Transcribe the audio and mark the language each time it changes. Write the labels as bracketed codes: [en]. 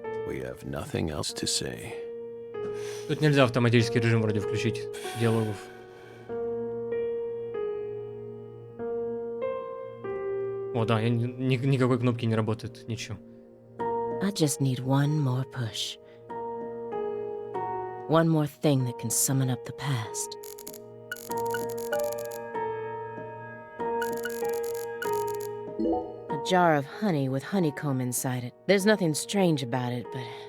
[en] We have nothing else to say. [ru] Тут нельзя автоматический режим вроде включить диалогов. О, да, никакой кнопки не работает, ничего. [en] I just need one more push. One more thing that can summon up the past. A jar of honey with honeycomb inside it. There's nothing strange about it, but...